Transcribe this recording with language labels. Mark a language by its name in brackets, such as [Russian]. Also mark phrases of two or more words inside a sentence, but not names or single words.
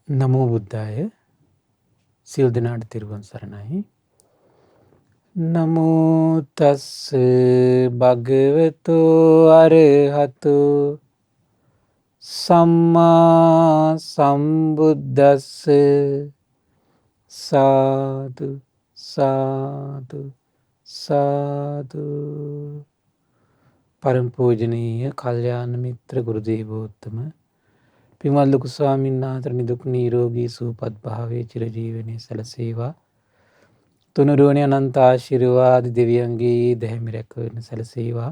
[Pali] නමෝ බුද්ධාය. [Sinhala] සියලු දෙනාට තෙරුවන් සරණයි. [Pali] නමෝ තස්ස භගවතු අරහතු සම්මා සම්බුද්දස්ස. සාදු සාදු සාදු. [Sinhala] පරම පූජනීය කල්යාණ මිත්‍ර ගුරු දේවෝත්තම පින්වත් ලොකු ස්වාමීන් වහන්සේ නිදුක් නිරෝගී සුවපත් භාවයේ චිරජීවනයේ සැලසේවා. තුනුරුවනේ අනන්ත ආශිර්වාද දෙවියන්ගේ දැහැමි රැකවරණ සැලසේවා.